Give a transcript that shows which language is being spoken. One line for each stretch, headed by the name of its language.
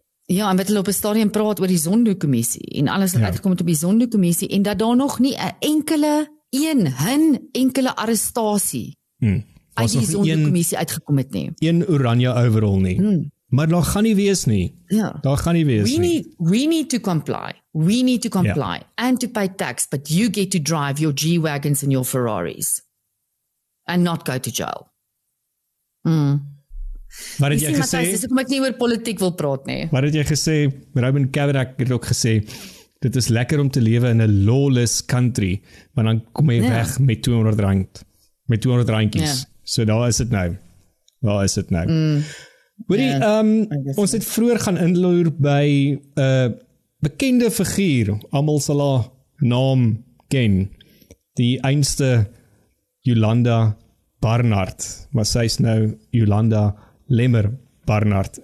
Afrikaans: Ja, en wat hulle op 'n stadium praat oor die Zondo-kommissie en alles wat uitgekom het op die Zondo-kommissie, en dat daar nog nie 'n enkele arrestasie uit die Zondo-kommissie uitgekom het nie. Een oranje overall nie. Maar daar gaan nie wees nie. Ja. Daar gaan nie wees nie.
English: We need to comply. We need to comply and to pay tax, but you get to drive your G-Wagons and your Ferraris and not go to jail.
Afrikaans: Wat het jy gesê? Dis hoekom ek nie oor politiek wil praat nie. Wat het jy gesê? Robin Kavanagh het ook gesê, dit is lekker om te lewe in 'n
English: lawless country,
Afrikaans: maar dan kom jy weg met R200. Met R200. So daar is dit nou. Ons het vroeër gaan inloer by 'n bekende figuur, almal sal haar naam ken, die einste Jolanda Barnard, maar sy is nou Jolanda Lemmer Barnard.